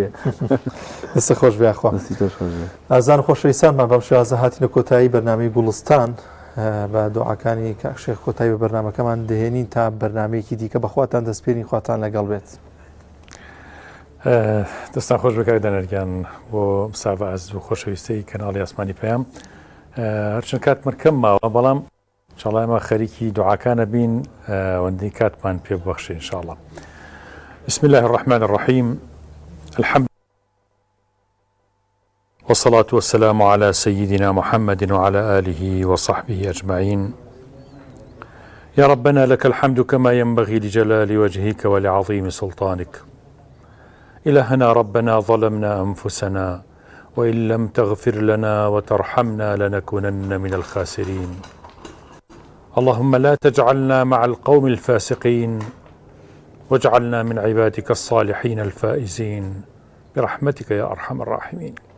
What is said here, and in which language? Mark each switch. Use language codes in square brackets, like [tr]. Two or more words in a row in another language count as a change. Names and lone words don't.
[ckb] دەستە خۆش بێخوا ئازان خۆشەویستانمان بەم شێوازە هاتینە کۆتایی بەرنامەی گوڵستان بە دوعاکانی کاکشێخ کۆتایی بە بەرنامەکەمان دەهێنین تا بەرنامەیەکی دیکە بەخواتان دەستپێرین خواتان لەگەڵ بێت دەستان خۆش بکات دەنەرگیان بۆ مساڤاز و خۆشەویستەی کەناڵی ئاسمانی پێیان هەرچەند کاتمان کەم ماوە بەڵام انشاءالله ئێمە خەریکی دوعاکانە بین وەندەی کاتمان پێ ببەخشێ انشاءالله [ar] بسم الله الرحمن الرحيم الحمد والصلاة والسلام على سيدنا محمد وعلى آله وصحبه أجمعين يا ربنا لك الحمد كما ينبغي لجلال وجهك ولعظيم سلطانك إلهنا ربنا ظلمنا أنفسنا وإن لم تغفر لنا وترحمنا لنكونن من الخاسرين اللهم لا تجعلنا مع القوم الفاسقين واجعلنا من عبادك الصالحين الفائزين برحمتك يا أرحم الراحمين